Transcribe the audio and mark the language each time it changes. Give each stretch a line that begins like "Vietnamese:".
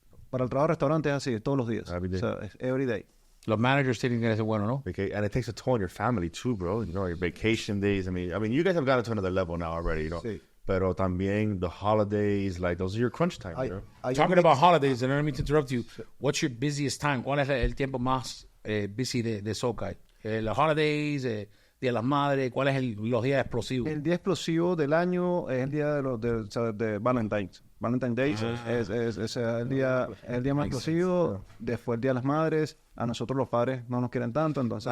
Spanish: Para el trabajo de restaurante es así, todos los días.
English: Every day.
Spanish: O sea, es
English: every day.
Spanish: Los managers tienen que ser buenos, ¿no?
English: And it takes a toll on your family too, bro. You know, your vacation days. I mean, you guys have gotten to another level now already. You know,
Spanish: Sí. pero también
English: the holidays, like those are your crunch time, you know? Talking about holidays, and I don't mean to interrupt you. What's your busiest time?
Spanish: ¿Cuál es el tiempo más busy de Sokai? Los holidays, Día de las Madres, ¿cuál es los días explosivos? El día explosivo del año es el día de Valentine's. Valentine's Day es el día más explosivo. Después el Día de las Madres. A nosotros los padres no nos quieren tanto, entonces...